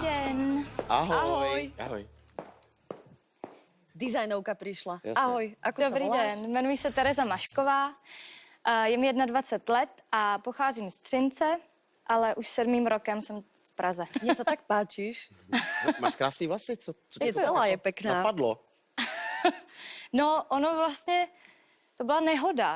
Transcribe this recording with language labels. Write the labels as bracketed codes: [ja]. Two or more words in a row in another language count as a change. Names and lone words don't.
[sk] Ahoj. Ahoj. Dizajnovka prišla. Jasne. Ahoj, ako [cs] Dobrý [sk] sa voláš? [cs] den, jmenuji se Tereza Mašková, je mi 21 let a pocházím z Třince, ale už 7. rokem jsem v Praze. [sk] Mne sa tak páčiš. [cs] Máš krásný vlasy, co [sk] Je celá je pekná. [cs] napadlo? No, ono vlastně, to byla nehoda.